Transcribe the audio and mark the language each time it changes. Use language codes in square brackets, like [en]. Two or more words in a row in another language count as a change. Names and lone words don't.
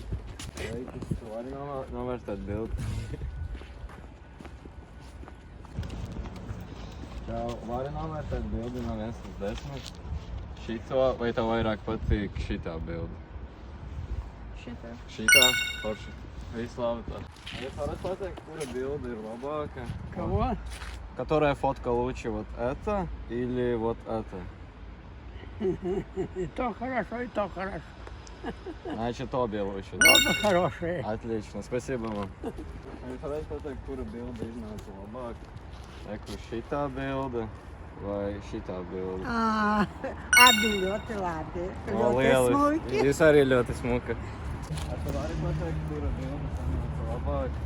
[lv] Reiķis, tu vari novērst tādu bildi. Tev vari novērtēt bildi no 1 līdz 10. Šito, vai tev vairāk patīk šitā bilde? Šitā. Šitā? Forši. Visu labi tā. Jūs varat pateikt, kura bilde ir labāka? [ru] Кого? Которая фотка лучше, вот эта или вот эта? И то хорошо, и то хорошо. Значит, обе лучше, да? Оба хорошие. Отлично, спасибо вам. [lv] Jūs varat pateikt, kura bilde iznāca labāk? Eku šitā bilde vai šitā bilde? Abi ļoti labi. O, lieliski. Jūs arī ļoti smuka. Tu vari pateikt, kura bilde sanāca labāk?